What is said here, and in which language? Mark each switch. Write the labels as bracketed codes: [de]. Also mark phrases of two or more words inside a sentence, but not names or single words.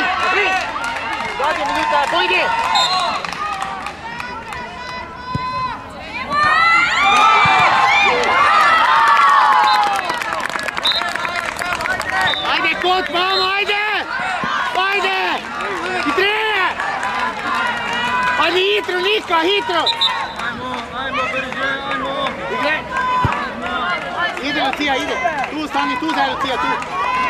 [sl] Zadnja minuta, pojdi. Ajde, kot, mamo, ajde! Hitreje! Pa ni hitro, Nika, hitro! [hr] Ajmo, brže, ajmo! Ide, Lucija, ide. [sl] Tu stani, tu zdaj, Lucija, tu.